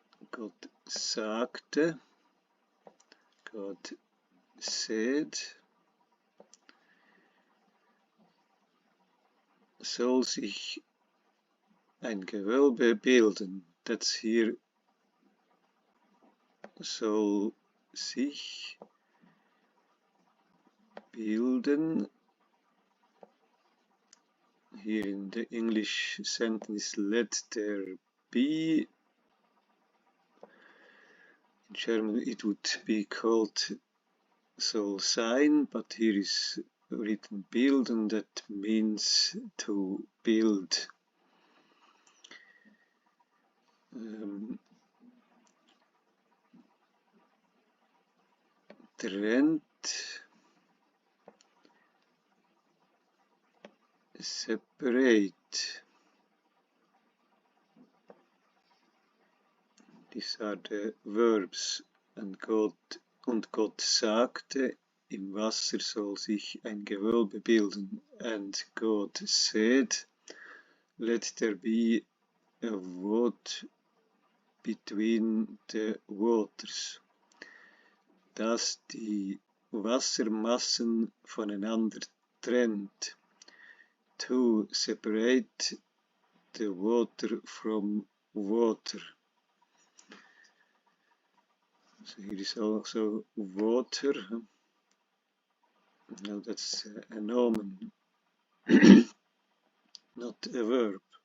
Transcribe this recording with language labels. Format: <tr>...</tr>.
<de>God sagte,</de> <en>God said,</en> <de>soll sich ein Gewölbe bilden.</de> <en>That's here,</en> <de>soll sich bilden.</de> <en>Here in the English sentence, let there be. In German it would be called</en> <de>soll sein,</de> <en>but here is written bilden, that means to build.</en> <de>Trennt, separate.</de> <en>These are the verbs.</en> <de>Und Gott sagte, im Wasser soll sich ein Gewölbe bilden.</de> <en>And God said, let there be a void between the waters.</en> <de>Dass die Wassermassen voneinander trennt.</de> <en>to separate the water from water. So here is also water. Now that's a nomen, not a verb.</en>